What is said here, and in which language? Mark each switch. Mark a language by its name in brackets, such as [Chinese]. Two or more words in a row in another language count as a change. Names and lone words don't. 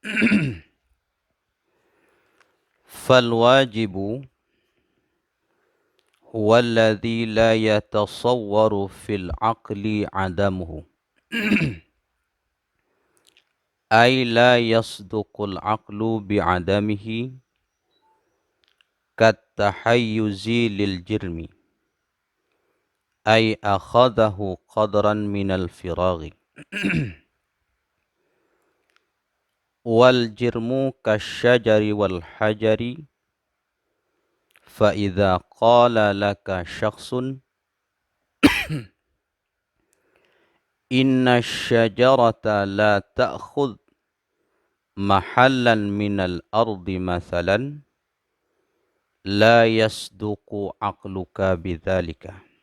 [Arabic] فالواجب هو الذي لا يتصور في العقل عدمه. أي لا يصدق العقل بعدمه كالتحيز للجرم. أي أخذه قدرا من الفراغ. والجرم كالشجر والحجر. فإذا قال لك شخص إن الشجرة لا تأخذ محلا من الأرض مثلا لا يصدق عقلك بذلك